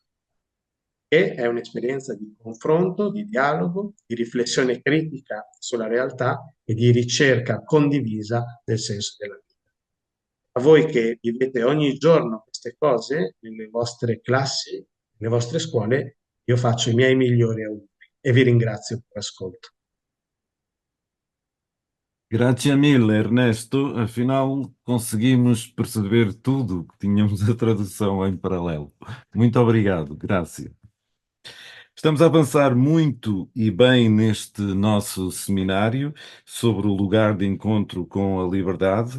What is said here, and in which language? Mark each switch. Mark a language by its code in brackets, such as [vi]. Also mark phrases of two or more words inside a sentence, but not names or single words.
[it] E è un'esperienza di confronto, di dialogo, di riflessione critica sulla realtà e di ricerca condivisa del senso della vita. A voi che vivete ogni giorno queste cose nelle vostre classi, nelle vostre scuole, io faccio i miei migliori auguri e vi ringrazio per l'ascolto. Grazie mille, Ernesto. [pt] Afinal, conseguimos perceber tudo, que tínhamos a tradução em paralelo. Muito obrigado, graças. Estamos a avançar muito e bem neste nosso seminário sobre o lugar de encontro com a liberdade.